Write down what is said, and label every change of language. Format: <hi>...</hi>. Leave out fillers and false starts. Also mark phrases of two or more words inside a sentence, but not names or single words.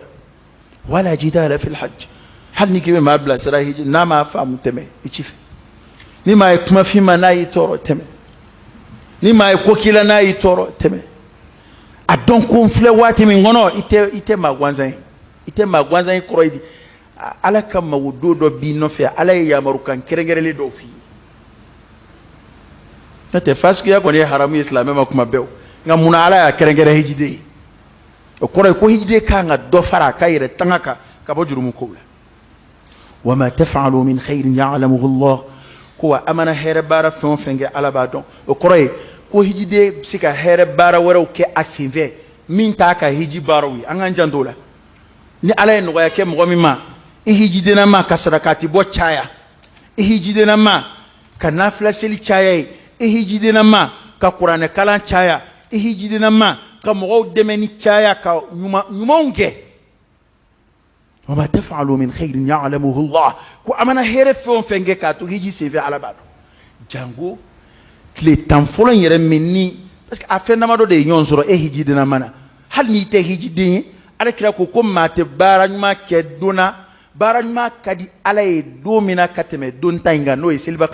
<ar>ولا جدال في الحج</ar> <bm>hali ni k'i bɛ maa bilasira hiji n'a m'a faamu tɛmɛ i ci fɛ ni maa ye kuma f'i ma n'a y'i tɔɔrɔ tɛmɛ ni maa ye ko k'i la n'a y'i tɔɔrɔ tɛmɛ a dɔn ko n filɛ waati min kɔnɔ i tɛ maa gansan ye i tɛ maa gansan ye kɔrɔ ye di ala ka mago don dɔ b'i nɔfɛ ala ye yamarukan kɛrɛnkɛrɛnlen dɔw f'i ye n'o tɛ fasikiya kɔni ye haramu ye silamɛ ma kuma bɛɛ nka munna ala y'a kɛrɛnkɛrɛn hijiden ye o kɔrɔ ye ko hijiden kan ka dɔ fara a ka yɛrɛ tanga kan ka bɔ jurumu kow la.</bm> <ar>وما تفعلوا من خير يعلمه الله</ar> <bm>ko wa amana hɛrɛ baara fɛn o fɛn kɛ ala b'a dɔn o kɔrɔ ye ko hijiden bɛ se ka hɛrɛ baara wɛrɛw kɛ a senfɛ min t'a ka hiji baaraw ye an k'an janto o la ni ala ye nɔgɔya kɛ mɔgɔ min ma i hijidenama ka sarakati bɔ caya i hijidenama ka nafila seli caya ye i hijidenama ka kuranɛ kalan caya i hijidenama ka mɔgɔw dɛmɛ ni caya ka ɲumanw kɛ.</bm> <ar>وما تفعلوا من خير يعلمه الله</ar> <bm>ko amana hɛrɛ fɛn o fɛn kɛ k'a to hiji senfɛ ala b'a dɔn. Jango tile 10 fɔlɔ in yɛrɛ min ni</bm> <fr>parce que</fr> <bm>a fɛn damadɔ de ye ɲɔgɔn sɔrɔ e hijidenama na hali n'i tɛ hijiden ye ala kira ko maa tɛ baara ɲuman kɛ don na baara ɲuman ka di ala ye don min na ka tɛmɛ don ta in kan n'o ye seliba</bm>